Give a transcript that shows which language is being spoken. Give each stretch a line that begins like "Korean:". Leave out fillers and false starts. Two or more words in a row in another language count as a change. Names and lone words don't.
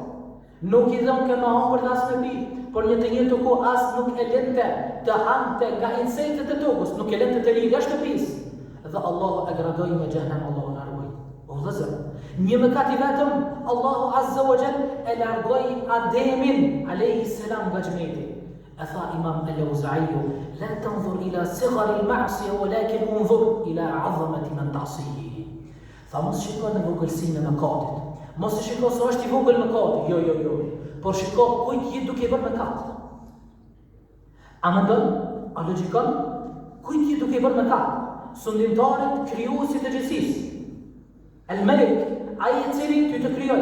Albanian: Nuk i dhënë ke më hangër dhe as me pi, por një të njëjtë kohë as nuk e lente të hante nga insektet e tokës, nuk e lente të lirë nga shtëpisë. Dhe Allahu e gradoi me xhenem, Allahu na ruaj. O vëllezër, një mëkat i vetëm Allahu
Arabic: عز وجل
Albanian: e largoi Ademin
Arabic: عليه السلام
Albanian: nga xheneti.
Arabic: أثى إمام الأوزاعي: لا تنظر إلى صغر المعصية ولكن انظر إلى عظمة من تعصيه.
Albanian: فمos shiko në vogëlsinë e mëkatit. Mos shiko se është i vogël mëkati, jo. Por shiko kujt je duke bërë mëkat. A mendon, a logjikon? Kujt je duke bërë mëkat? Sundimtarët, krijuesit e gjithësisë. El-Malik, ai i cili ty të krijoi.